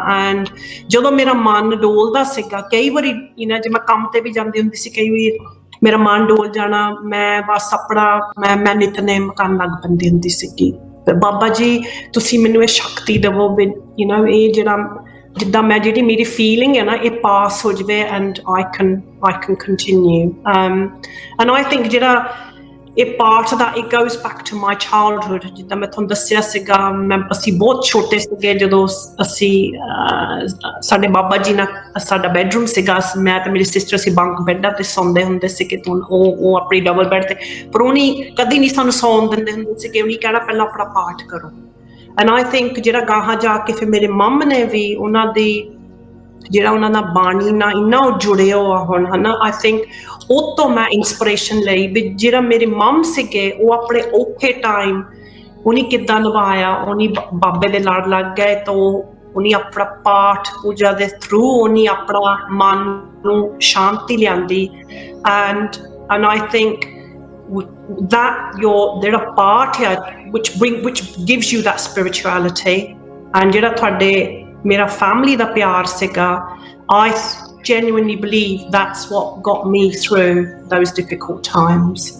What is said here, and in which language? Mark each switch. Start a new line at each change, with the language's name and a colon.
Punjabi: And ਜਦੋਂ ਮੇਰਾ ਮਨ ਡੋਲਦਾ ਸੀਗਾ, ਕਈ ਵਾਰੀ ਜੇ ਮੈਂ ਕੰਮ ਤੇ ਵੀ ਜਾਂਦੀ ਹੁੰਦੀ ਸੀ, ਕਈ ਵਾਰੀ ਮੇਰਾ ਮਨ ਡੋਲ ਜਾਣਾ, ਮੈਂ ਬਸ ਆਪਣਾ ਮੈਂ ਨਿਤਨੇਮ ਕਰਨ ਲੱਗ ਪੈਂਦੀ ਹੁੰਦੀ ਸੀਗੀ। ਬਾਬਾ ਜੀ ਤੁਸੀਂ ਮੈਨੂੰ ਇਹ ਸ਼ਕਤੀ ਦੇਵੋ ਵੀ ਇਹ ਜਿਹੜਾ ਜਿੱਦਾਂ ਮੈਂ ਜਿਹੜੀ ਮੇਰੀ ਫੀਲਿੰਗ ਹੈ ਨਾ ਇਹ ਪਾਸ ਹੋ ਜਾਵੇ
English: And I can continue। And I think
Punjabi: ਜਿਹੜਾ ਇਹ part ਦਾ
English: it goes back to my childhood।
Punjabi: ਜਿੱਦਾਂ ਮੈਂ ਤੁਹਾਨੂੰ ਦੱਸਿਆ ਸੀਗਾ, ਅਸੀਂ ਬਹੁਤ ਛੋਟੇ ਸੀਗੇ ਜਦੋਂ ਅਸੀਂ ਸਾਡੇ ਬਾਬਾ ਜੀ ਨਾਲ ਸਾਡਾ ਬੈਡਰੂਮ ਸੀਗਾ, ਮੈਂ ਤੇ ਮੇਰੀ ਸਿਸਟਰ ਅਸੀਂ ਬੰਕ ਬੈੱਡਾਂ ਤੇ ਸੌਂਦੇ ਹੁੰਦੇ ਸੀਗੇ। ਉਹ ਆਪਣੀ ਡਬਲ ਬੈੱਡ ਤੇ, ਪਰ ਉਹਨੇ ਕਦੀ ਨਹੀਂ ਸਾਨੂੰ ਸੌਣ ਦਿੰਦੇ ਹੁੰਦੇ ਸੀਗੇ। ਉਹਨੇ ਕਹਿਣਾ ਪਹਿਲਾਂ ਆਪਣਾ ਪਾਠ ਕਰੋ।
English: and I think
Punjabi: ਜਿਹੜਾ ਗਾਹਾਂ ਜਾ ਕੇ ਫਿਰ ਮੇਰੇ ਮੰਮ ਨੇ ਵੀ ਉਹਨਾਂ ਦੀ ਜਿਹੜਾ ਉਹਨਾਂ ਦਾ ਬਾਣੀ ਨਾਲ ਇੰਨਾ ਉਹ ਜੁੜੇ ਹੋ ਆ ਹੁਣ, ਹੈ ਨਾ।
English: I think
Punjabi: ਉਹ ਤੋਂ ਮੈਂ ਇੰਸਪੀਰੇਸ਼ਨ ਲਈ ਵੀ ਜਿਹੜਾ ਮੇਰੇ ਮੰਮ ਸੀਗੇ ਉਹ ਆਪਣੇ ਔਖੇ ਟਾਈਮ ਉਹਨੇ ਕਿੱਦਾਂ ਨਿਭਾਇਆ। ਉਹਨੇ ਬਾਬੇ ਦੇ ਲੜ ਲੱਗ ਗਏ ਤਾਂ ਉਹਨੇ ਆਪਣਾ ਪਾਠ ਪੂਜਾ ਦੇ ਥਰੂ ਉਹਨੇ ਆਪਣਾ ਮਨ ਨੂੰ ਸ਼ਾਂਤੀ ਲਿਆਂਦੀ।
English: and I think that
Punjabi: ਜਿਹੜਾ ਪਾਠ ਆ
English: which gives you that spirituality, and
Punjabi: ਜਿਹੜਾ ਤੁਹਾਡੇ ਮੇਰਾ ਫੈਮਿਲੀ ਦਾ ਪਿਆਰ ਸੀਗਾ,
English: I genuinely believe that's what got me through those difficult times।